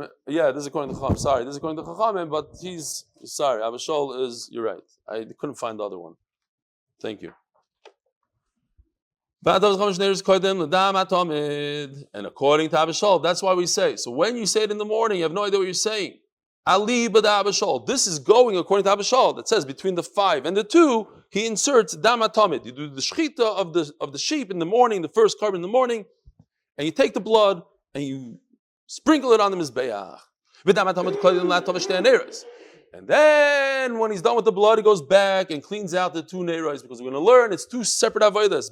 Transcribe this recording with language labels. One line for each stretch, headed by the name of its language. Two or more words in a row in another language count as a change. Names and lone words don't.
English: Yeah, this is according to Chacham. Sorry, this is according to Chacham, but he's sorry. Abashol is. You're right. I couldn't find the other one. Thank you. And according to Abishol, that's why we say. So when you say it in the morning, you have no idea what you're saying. Ali b'da Abishol. This is going according to Abishol. That says between the 5 and the 2, he inserts
Hebrew: dam atomid.
English: You do the shechita of the sheep in the morning, the first carbon in the morning, and you take the blood and you sprinkle it on the mizbeach. And then when he's done with the blood, he goes back and cleans out the 2 neiros, because we're going to learn it's 2 separate avodas.